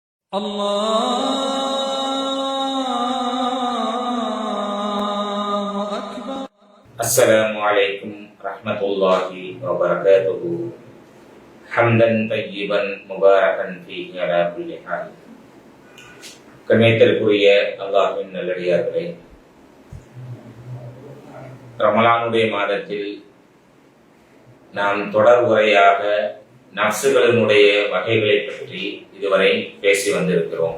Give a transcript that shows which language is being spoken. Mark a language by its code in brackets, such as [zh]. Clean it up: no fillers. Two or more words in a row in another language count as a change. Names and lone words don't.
[ar] الله أكبر. السلام عليكم ورحمة الله وبركاته. حمدا طيبا مباركا فيه على كل حال. [ta] கண்ணியத்திற்குரிய அல்லாஹ்வின் நல்லடியார்களே, ரமலானுடைய மாதத்தில் நாம் தொடர் உரையாக நஃப்சுகளினுடைய வகைகளை பற்றி இதுவரை பேசி வந்திருக்கிறோம்.